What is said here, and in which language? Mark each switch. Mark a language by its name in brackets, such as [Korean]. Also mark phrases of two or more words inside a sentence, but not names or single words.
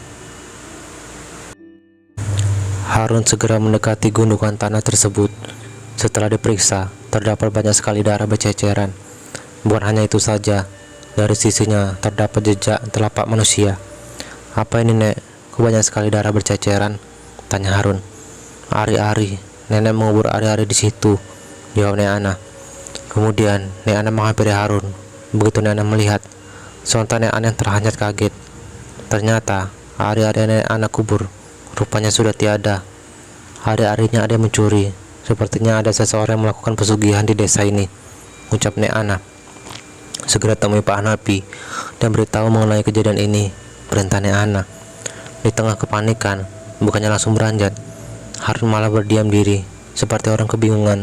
[Indonesian] Harun segera mendekati gundukan tanah tersebut. Setelah diperiksa, terdapat banyak sekali darah berceceran. Bukan hanya itu saja, dari sisinya terdapat jejak telapak manusia. "Apa ini, Nek? Kok banyak sekali darah berceceran?" tanya Harun. "Ari-ari, nenek mengubur ari-ari di situ," jawab Nek Ana. Kemudian Nek Ana menghampiri Harun. Begitu Nek Ana melihat, sontak Nek Ana terhanyut kaget. Ternyata ari-ari Nek Ana kubur rupanya sudah tiada. Hari-harinya ada yang mencuri Sepertinya ada seseorang yang melakukan pesugihan di desa ini, ucap Nek Ana. Segera temui Pak Hanapi dan beritahu mengenai kejadian ini, perintah Nek Ana. Di tengah kepanikan, bukannya langsung beranjat, Harun malah berdiam diri, seperti orang kebingungan.